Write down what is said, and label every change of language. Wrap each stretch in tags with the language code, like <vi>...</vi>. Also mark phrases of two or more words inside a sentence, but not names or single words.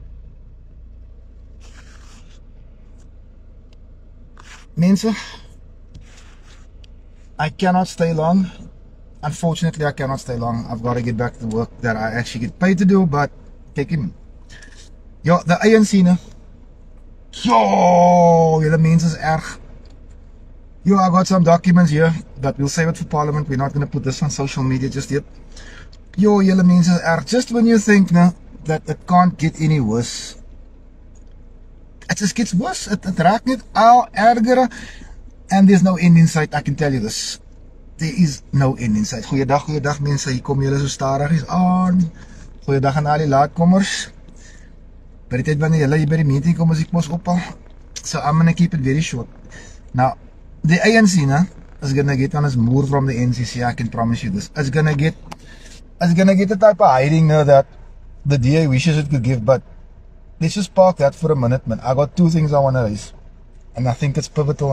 <en>Mensa, I cannot stay long. Unfortunately, I cannot stay long. I've got to get back to the work that I actually get paid to do, but take him. Yo, the ANC</en> <af>nou. Yo, julle mense is erg.</af> <en>Yo, I got some documents here, but we'll save it for Parliament. We're not going to put this on social media just yet.</en> <af>Yo, julle mense is erg.</af> <en>Just when you think now that it can't get any worse, it just gets worse.</en> <af>It raakt net al erger,</af> <en>and there's no end in sight. I can tell you this. There is no end in sight.</en> <af>Goeiedag mense. Hier kom julle so stadig aan. Goeiedag aan al die laatkommers. By die tyd wanneer julle hier by die meeting kom, as ek mos ophaal.</af> <en>So I'm gonna keep it very short. Now, the ANC is gonna get on his moor from the NCC. I can promise you this. It's gonna get the type of hiding that the DA wishes it could give. But let's just park that for a minute, man. I got two things I want to raise, and I think it's pivotal.</en>